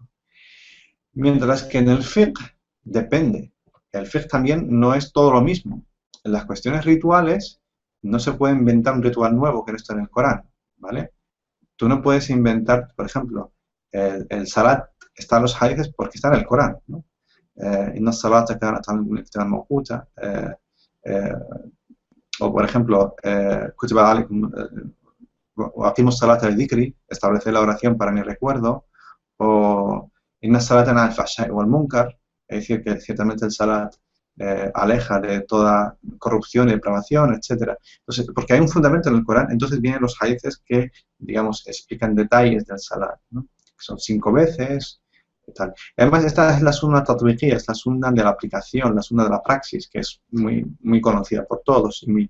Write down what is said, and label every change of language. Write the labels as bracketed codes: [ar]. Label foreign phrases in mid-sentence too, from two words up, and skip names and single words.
[es] Mientras que en el fiqh depende. El fiqh también no es todo lo mismo. En las cuestiones rituales no se puede inventar un ritual nuevo que no está en el Corán, ¿vale? Tú no puedes inventar, por ejemplo, el salat está en los hadices porque está en el Corán, ¿no? [ar] إن الصلاة كانت موقوتة, [es] o por ejemplo, [ar] كتب عليكم وأقم الصلاة لذكري, [es] establece la oración para mi recuerdo, o [ar] إن الصلاة الفحشاء والمنكر, [es] es decir, que ciertamente el salat aleja de toda corrupción y depravación, etc. Entonces, porque hay un fundamento en el Corán, entonces vienen los hadices que, digamos, explican detalles del salat, ¿no?, que son 5 veces, y tal. Además, esta es la [ar] سنة تطبيقية, [es] es la sunna de la aplicación, la sunna de la praxis, que es muy conocida por todos.